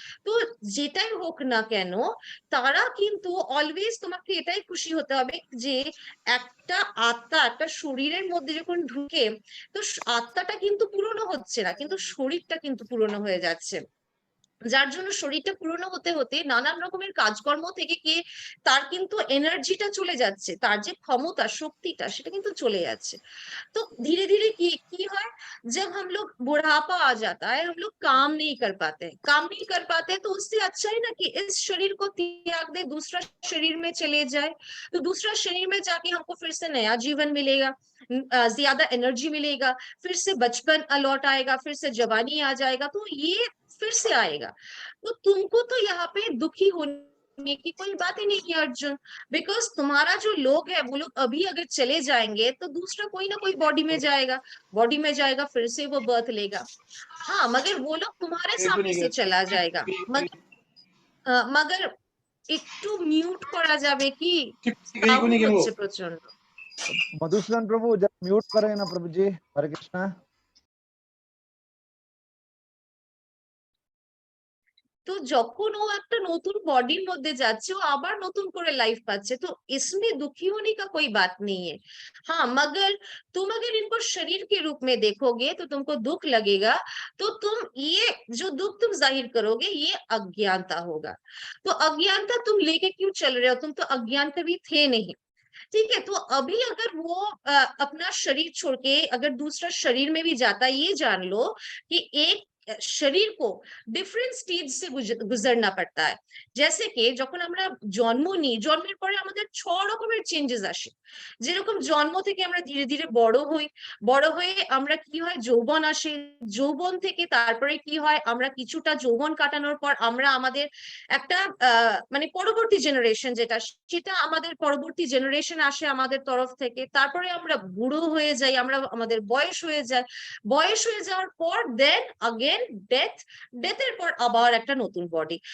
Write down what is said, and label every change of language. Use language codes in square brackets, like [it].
[bn] তো যেটাই হোক না কেন তারা কিন্তু অলওয়েজ তোমাকে এটাই খুশি হতে হবে যে একটা আত্মা একটা শরীরের মধ্যে যখন ঢুকে তো আত্মাটা কিন্তু পুরনো হচ্ছে না কিন্তু শরীরটা কিন্তু পুরনো হয়ে যাচ্ছে। যার জন্য শরীরটা পুরনো হতে হতে নানান রকমের কাজকর্ম থেকে কি তার কিন্তু এনার্জিটা চলে যাচ্ছে তার যে ক্ষমতা শক্তিটা সেটা কিন্তু চলে যাচ্ছে। [hi] तो धीरे धीरे की है जब हम लोग बुढ़ापा आ जाता है हम लोग काम नहीं कर पाते तो उससे अच्छा है ना कि इस शरीर को त्याग दे दूसरा शरीर में चले जाए। तो दूसरा शरीर में जाके हमको फिर से नया जीवन मिलेगा ज्यादा एनर्जी मिलेगा फिर से बचपन लौट आएगा फिर से जवानी आ जाएगा तो ये फिर से आएगा। तो तुमको तो यहाँ पे दुखी होने की कोई बात ही नहीं है अर्जुन बिकॉज तुम्हारा जो लोग है वो लोग अभी अगर चले जाएंगे तो दूसरा कोई ना कोई बॉडी में जाएगा फिर से वो बर्थ लेगा। हाँ मगर वो लोग तुम्हारे सामने से चला जाएगा मगर [bn] একটু মিউট করা যাবে কি সাউন্ড হচ্ছে প্রচন্ড। [hi] मधुसूदन प्रभु जब म्यूट करें ना प्रभु जी। हरे कृष्णा। [bn] তো যখন ও একটা নতুন বডির মধ্যে যাচ্ছে ও আবার নতুন করে লাইफ पाচ্ছে [hi] तो इसमें दुखी होने का कोई बात नहीं है। हाँ मगर तुम अगर इनको शरीर के रूप में देखोगे तो तुमको दुख लगेगा तो तुम ये जो दुख तुम जाहिर करोगे ये अज्ञानता होगा। तो अज्ञानता तुम लेके क्यों चल रहे हो? तुम तो अज्ञान कभी थे नहीं ठीक है। तो अभी अगर वो अपना शरीर छोड़ के अगर दूसरा शरीर में भी जाता है ये जान लो कि एक শরীর को ডিফারেন্ট স্টেজ से गुजरना पड़ता है। जैसे कि [bn] যখন আমরা জন্ম নিই জন্মের পরে আমাদের 6 রকমের চেঞ্জেস আসে যেরকম জন্ম থেকে আমরা ধীরে ধীরে বড় হয়ে আমরা কি হয় যৌবন আসে যৌবন থেকে তারপরে কি হয় আমরা কিছুটা যৌবন কাটানোর পর আমরা আমাদের একটা মানে পরবর্তী জেনারেশন যেটা সেটা আমাদের পরবর্তী জেনারেশন আসে আমাদের তরফ থেকে তারপরে আমরা বুড়ো হয়ে যাই আমরা আমাদের বয়স হয়ে যাওয়ার পর দেন अगेन ডেথের পর আবার একটা নতুন বডি।